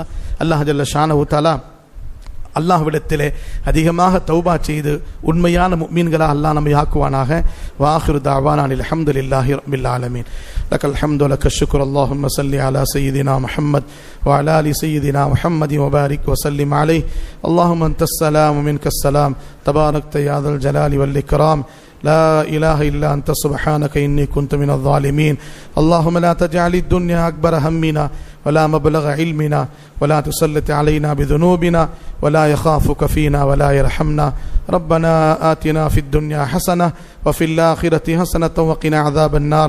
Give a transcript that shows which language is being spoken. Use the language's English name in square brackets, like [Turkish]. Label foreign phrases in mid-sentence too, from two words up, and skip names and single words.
[Arabic] الله جل شأنه تعالى [Tamil] அல்லாஹ்விடத்திலே அதிகமாக தௌபா செய்து உண்மையான முஃமின்களா அல்லாஹ் நம்மை ஆக்குவானாக. [Arabic] وآخر دعوانا الحمد لله رب العالمين. لك الحمد لك الشكر. اللهم صل على سيدنا محمد وعلى آل سيدنا محمد وبارك وسلم عليه. اللهم أنت السلام ومنك السلام تباركت يا ذا الجلال والإكرام. لا إله إلا أنت سبحانك إني كنت من الظالمين. اللهم لا تجعل الدنيا أكبر همنا ولا مبلغ علمنا ولا تسلط علينا بذنوبنا ولا يخافك فينا ولا يرحمنا. ربنا آتنا في الدنيا حسنة وفي الآخرة حسنة وقنا عذاب النار.